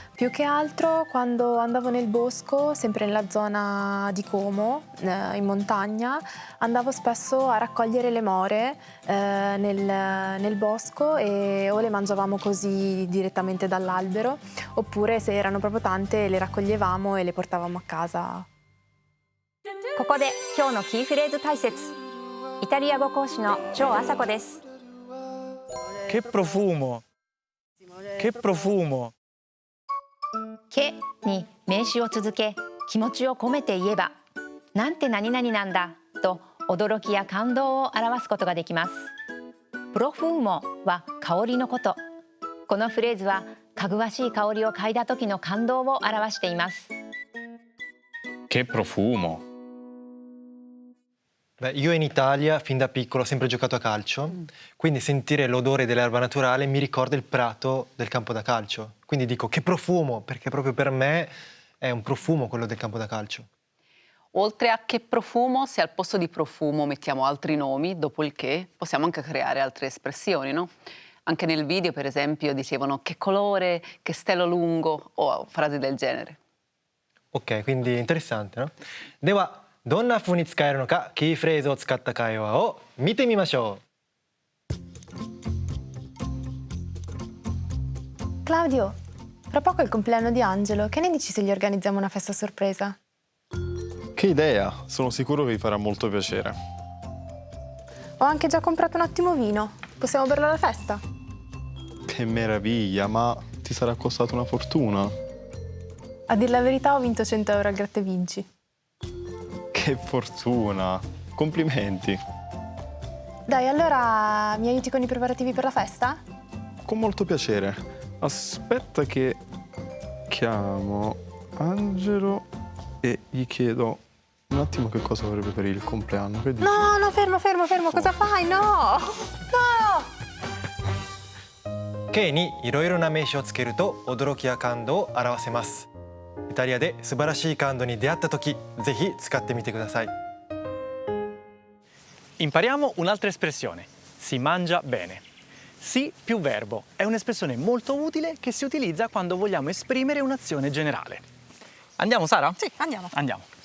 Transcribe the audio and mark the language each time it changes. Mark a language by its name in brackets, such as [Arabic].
[Italian] Più che altro quando andavo nel bosco, sempre nella zona di Como, in montagna, andavo spesso a raccogliere le more nel bosco e o le mangiavamo così direttamente dall'albero, oppure se erano proprio tante le raccoglievamo e le portavamo a casa. [Japanese] ここで今日のキーフレーズ解説。イタリア語講師の張麻子です。 [Italian] Che profumo. Che profumo. [Japanese] けに名詞を続け、気持ちを込めて言えば、なんて何々なんだと驚きや感動を表すことができます。プロフーモは香りのこと。このフレーズはかぐわしい香りを嗅いだ時の感動を表しています。 [Italian] Che profumo! Beh, io in Italia fin da piccolo ho sempre giocato a calcio, quindi sentire l'odore dell'erba naturale mi ricorda il prato del campo da calcio. Quindi dico che profumo, perché proprio per me è un profumo quello del campo da calcio. Oltre a che profumo, se al posto di profumo mettiamo altri nomi, dopo il che possiamo anche creare altre espressioni, no? Anche nel video, per esempio, dicevano che colore, che stelo lungo, o frasi del genere. Ok, quindi interessante, no? [Japanese] では、どんな風に使えるのかキーフレーズを使った会話を見てみましょう。 [Italian] Claudio, fra poco è il compleanno di Angelo, che ne dici se gli organizziamo una festa sorpresa? Che idea! Sono sicuro che vi farà molto piacere. Ho anche già comprato un ottimo vino, possiamo berlo alla festa? Che meraviglia, ma ti sarà costato una fortuna. A dir la verità ho vinto 100 euro al gratta e vinci. Che fortuna! Complimenti! Dai, allora mi aiuti con i preparativi per la festa? Con molto piacere. Aspetta che chiamo Angelo e gli chiedo un attimo che cosa vorrebbe per il compleanno. Che dici? No, no, fermo, cosa fai? No! No! [Japanese] K にいろいろな名詞をつけると驚きや感動を表せます。イタリアで素晴らしい感動に出会った時、ぜひ使ってみてください。 [Italian] Impariamo un'altra espressione. Si mangia bene. Si più verbo è un'espressione molto utile che si utilizza quando vogliamo esprimere un'azione generale. Andiamo, Sara? Sì, andiamo. Andiamo.